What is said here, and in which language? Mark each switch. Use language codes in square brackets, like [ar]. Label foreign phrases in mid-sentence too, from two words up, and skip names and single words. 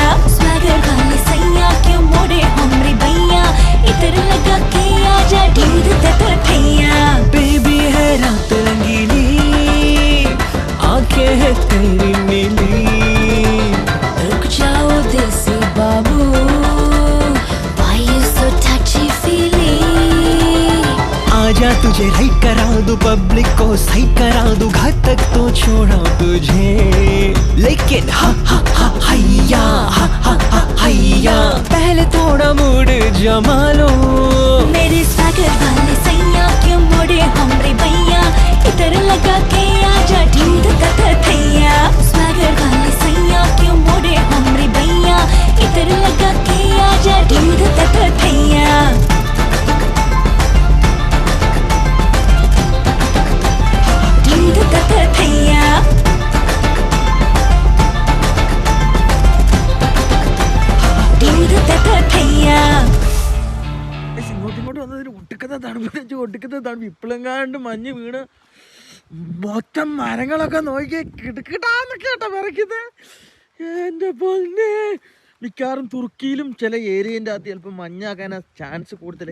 [hi] सागर वाले सैया क्यों मोड़े हमरे भैया, इधर लगा के आजा ढूंढ थैया। बेबी है रात रंगीली, आंखें है तेरी नीली, रुक जाओ देसी बाबू, [en] why you so touchy feely। [hi] आजा तुझे राइट करा दूं, पब्लिक को सही करा दूं, घातक तो छोड़ा तुझे, लेकिन हा हा हा हैया, हा हा हा हैया, पहले थोड़ा मूड जमा लो। मेरे सागर वाले सैया क्यों मोड़े हमरे भैया, इधर लगा के आजा ढूंढ थैया। सागर वाले सैया क्यों मोड़े हमरे भैया, इधर लगा के आजा ढूंढ थैया। ढूंढ थैया। ढूंढ थैया। [ml] ഇങ്ങോട്ട് വന്നതിന് ഒട്ടുക്കത്തെ തണുപ്പ്, ഒട്ടുക്കത്തെ തണുപ്പ്. ഇപ്പോഴെങ്ങാണ്ട് മഞ്ഞ് വീണ് മൊത്തം മരങ്ങളൊക്കെ നോക്കി കിടക്കിട്ടാന്നൊക്കെ കേട്ടോ വിറയ്ക്കുന്നത്. എൻ്റെ പൊന്നെ, മിക്കവാറും തുർക്കിയിലും ചില ഏരിയൻ്റെ അകത്ത് ചിലപ്പോൾ മഞ്ഞാക്കാൻ ചാൻസ് കൂടുതൽ.